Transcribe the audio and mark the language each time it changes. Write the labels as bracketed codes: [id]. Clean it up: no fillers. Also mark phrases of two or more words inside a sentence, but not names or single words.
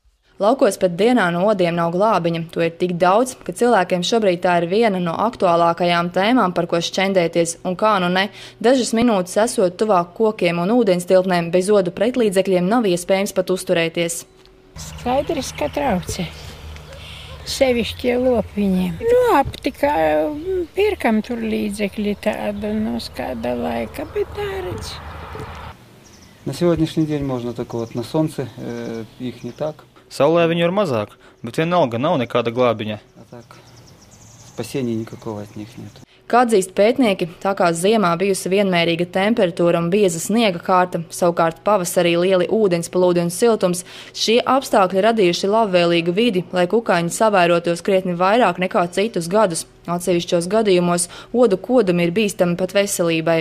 [lv] Laukos pat dienā no odiem nav glābiņa. To ir tik daudz, ka cilvēkiem šobrīd tā ir viena no aktuālākajām tēmām, par ko šķendēties, un kā nu ne, dažas minūtes esot tuvāk kokiem un ūdenstilpnēm, bez odu pretlīdzekļiem nav iespējams pat uzturēties. Skaidrs, ka traucē. Sevišķie lopiņiem. Aptika, pirkam tur līdzekļi tādu no kāda laika, bet tāredz. [ru] На сегодняшний день можно так вот, на солнце их не так. [lv] Saulē viņu ir mazāk, bet vienalga nav nekāda glābiņa. [ru] А так, спасения никакого от них нет. [lv] Kā atzīst pētnieki, tā kā ziemā bijusi vienmērīga temperatūra un bieza sniega kārta, savukārt pavasarī lieli ūdensplūdi un siltums, šie apstākļi radījuši labvēlīgu vidi, lai kukaiņi savairotos krietni vairāk nekā citus gadus. Atsevišķos gadījumos odu kodumi ir bīstami pat veselībai.